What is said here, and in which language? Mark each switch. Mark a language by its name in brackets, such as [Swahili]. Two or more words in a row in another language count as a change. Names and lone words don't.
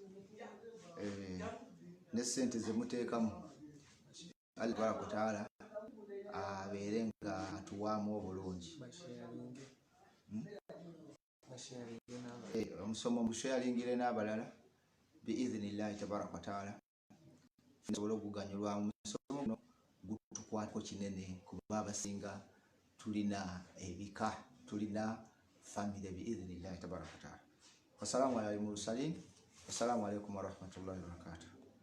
[Ganda] ne ssente ze muteekamu [Arabic] الله تبارك وتعالى [Ganda] abeere nga atuwaamu obulungi omusomo musharingire n'abalala [Arabic] بإذن الله تبارك وتعالى [Ganda] tusobole okuganyulwa mu musomo guno gutukwatako kinene kuba abasinga tulina ebika tulina famire [Arabic] بإذن الله تبارك وتعالى. والسلام على المرسلين. والسلام عليكم ورحمة الله وبركاته.